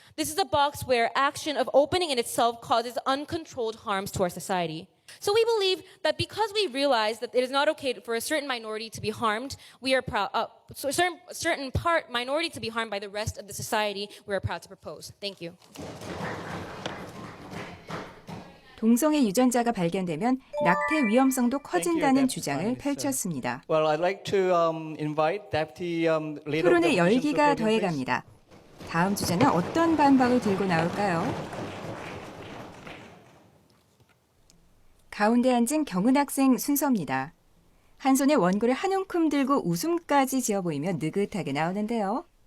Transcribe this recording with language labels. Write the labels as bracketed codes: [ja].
[en] This is a box where action of opening in itself causes uncontrolled harms to our society. So we believe that because we realize that it is not okay for a certain minority to be harmed, we are proud. So a certain minority to be harmed by the rest of the society, we are proud to propose. Thank you. [ko] 동성애 유전자가 발견되면 낙태 위험성도 커진다는 주장을 펼쳤습니다. [en] Well, I'd like to invite Deputy Leader. [ko] 토론의 열기가 더해갑니다. 다음 주제는 어떤 반박을 들고 나올까요? 가운데 앉은 경은 학생 순서입니다. 한 손에 원고를 한 움큼 들고 웃음까지 지어 보이며 느긋하게 나오는데요.